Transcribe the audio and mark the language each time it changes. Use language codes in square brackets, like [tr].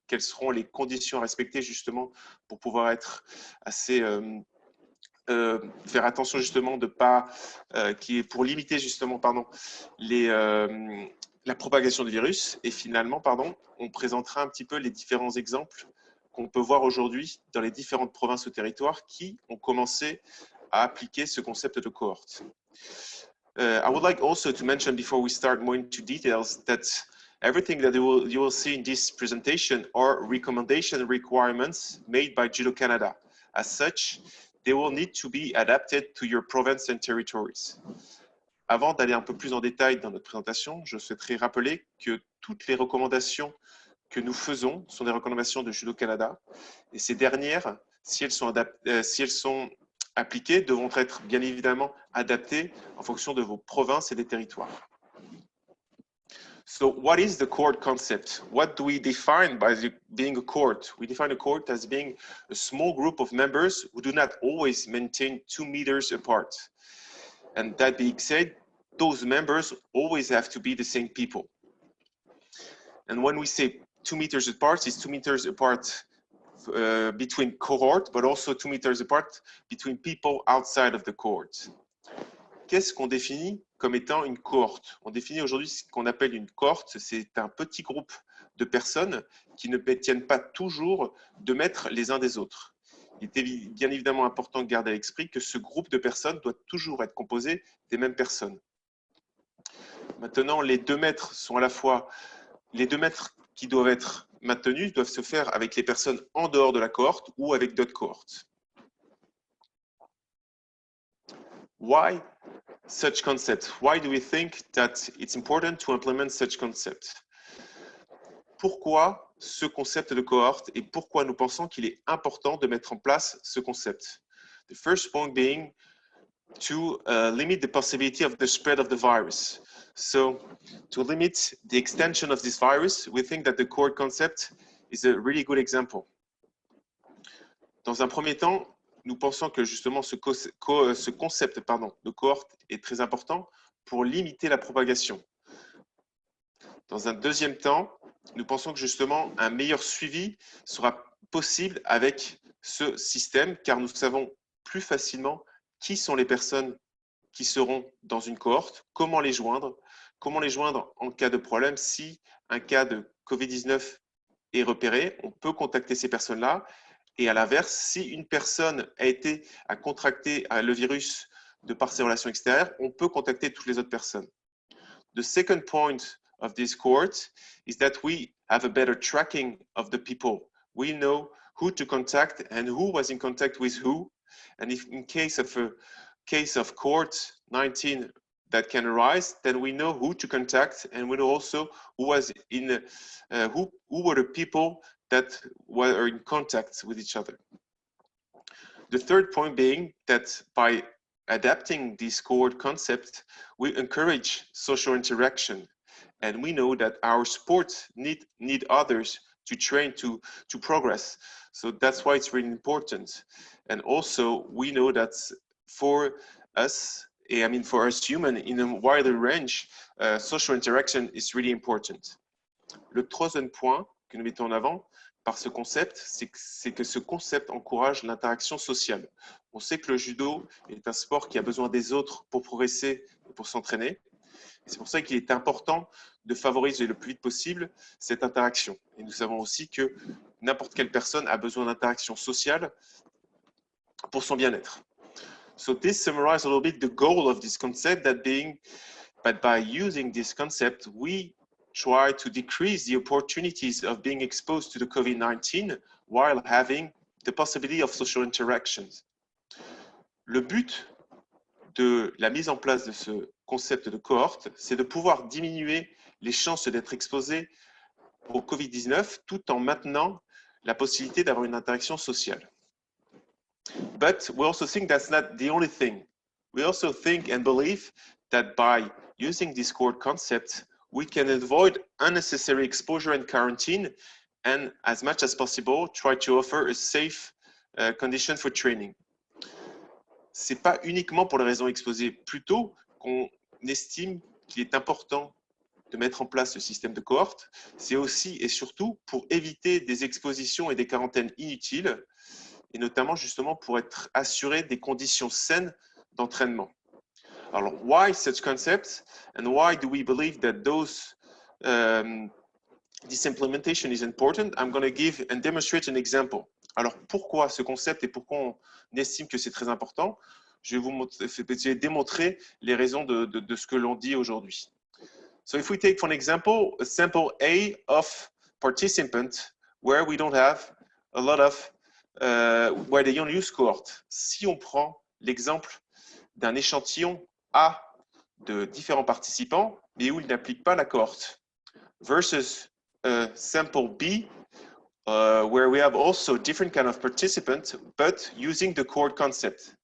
[fr] Quelles seront les conditions à respecter justement pour pouvoir être assez faire attention justement de pas pour limiter justement la propagation du virus. Et finalement on présentera un petit peu les différents exemples qu'on peut voir aujourd'hui dans les différentes provinces ou territoires qui ont commencé à appliquer ce concept de cohorte. [en] I would like also to mention before we start more into details that everything that you will see in this presentation are recommendation requirements made by Judo Canada. As such, they will need to be adapted to your province and territories. [fr] Avant d'aller un peu plus en détail dans notre présentation, je souhaiterais rappeler que toutes les recommandations que nous faisons sont des recommandations de Judo Canada et ces dernières, si elles sont appliquées, devront être bien évidemment adaptées en fonction de vos provinces et des territoires. [en] So what is the cord concept? What do we define by being a cord? We define a cord as being a small group of members who do not always maintain 2 meters apart. And that being said, those members always have to be the same people. And when we say 2 meters apart, it's 2 meters apart between cohort, but also 2 meters apart between people outside of the cohort. [fr] Qu'est-ce qu'on définit comme étant une cohorte? On définit aujourd'hui ce qu'on appelle une cohorte, c'est un petit groupe de personnes qui ne tiennent pas toujours 2 mètres les uns des autres. il est bien évidemment important de garder à l'esprit que ce groupe de personnes doit toujours être composé des mêmes personnes. Maintenant, les 2 mètres sont à la fois les 2 mètres qui doivent être maintenus doivent se faire avec les personnes en dehors de la cohorte ou avec d'autres cohortes. [en] Why such concept? Why do we think that it's important to implement such concept? [fr] Pourquoi ce concept de cohorte et pourquoi nous pensons qu'il est important de mettre en place ce concept? [en] The first point being to limit the possibility of the spread of the virus. So to limit the extension of this virus, we think that the cohort concept is a really good example. [fr] Dans un premier temps, nous pensons que justement ce concept de cohorte est très important pour limiter la propagation. Dans un deuxième temps, nous pensons que justement un meilleur suivi sera possible avec ce système car nous savons plus facilement qui sont les personnes qui seront dans une cohorte, comment les joindre en cas de problème. Si un cas de Covid-19 est repéré, on peut contacter ces personnes-là. Et à l'inverse, si une personne a contracté le virus de par ses relations extérieures, on peut contacter toutes les autres personnes. [en] The second point of this cohort is that we have a better tracking of the people. We know who to contact and who was in contact with who. And if in case of cohort-19 that can arise, then we know who to contact, and we know also who was who were the people that were in contact with each other. The third point being that by adapting this cohort concept, we encourage social interaction, and we know that our sports need others to train to progress. So that's why it's really important. And also we know that for us, for us human in a wider range, social interaction is really important. [fr] Le troisième point que nous mettons en avant par ce concept, c'est que ce concept encourage l'interaction sociale. On sait que le judo est un sport qui a besoin des autres pour progresser et pour s'entraîner. C'est pour ça qu'il est important de favoriser le plus vite possible cette interaction. Et nous savons aussi que n'importe quelle personne a besoin d'interaction sociale pour son bien-être. [en] So this summarizes a little bit the goal of this concept, that being that by using this concept, we try to decrease the opportunities of being exposed to the COVID-19 while having the possibility of social interactions. [fr] Le but de la mise en place de ce concept de cohorte, c'est de pouvoir diminuer les chances d'être exposé au COVID-19 tout en maintenant la possibilité d'avoir une interaction sociale. [en] But we also think that's not the only thing. We also think and believe that by using this cohort concept, we can avoid unnecessary exposure and quarantine, and as much as possible, try to offer a safe condition for training. [fr] C'est pas uniquement pour les raisons exposées plus tôt qu'on estime qu'il est important de mettre en place ce système de cohorte, c'est aussi et surtout pour éviter des expositions et des quarantaines inutiles, et notamment justement pour être assuré des conditions saines d'entraînement. Alors, [en] why such concepts, and why do we believe that this implementation is important? I'm going to give and demonstrate an example. [fr] Alors, pourquoi ce concept et pourquoi on estime que c'est très important? Je vais démontrer les raisons de ce que l'on dit aujourd'hui. [en] So if we take for an example, a sample A of participants where we don't have a lot of, where they only use cohort. [fr] Si on prend l'exemple d'un échantillon A de différents participants, mais où il n'applique pas la cohorte, [en] versus sample B, where we have also different kind of participants, but using the cohort concept.